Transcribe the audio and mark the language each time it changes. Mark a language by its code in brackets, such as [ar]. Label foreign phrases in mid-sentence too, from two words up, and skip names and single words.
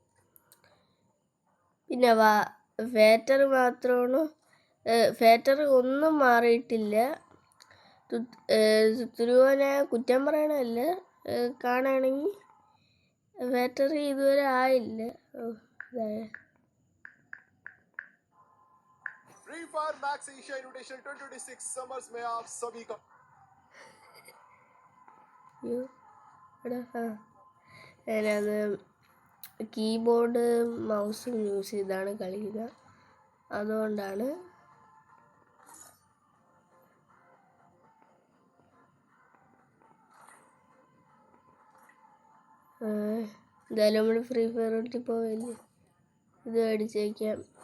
[ml] പിന്നെ ഫാക്ടറി മാത്രമാണ്, ഫാക്ടറി ഒന്നും മാറിയിട്ടില്ല. തുരുവനെ കുറ്റം പറയണമല്ല, കാണുകയാണെങ്കിൽ ഫാക്ടറി ഇതുവരെ ആയില്ല. [hi] फ्री फायर मैक्स एशिया इन्विटेशन 2026 समर्स में आप सभी का [ml] ഞാനത് [en] keyboard mouseഉം use [ml] ചെയ്താണ് കളിക്കുക. അതുകൊണ്ടാണ് എന്തായാലും നമ്മൾ ഫ്രീ ഫയർ ഇട്ട് പോവില്ലേ, ഇത് മേടിച്ചേക്കാം.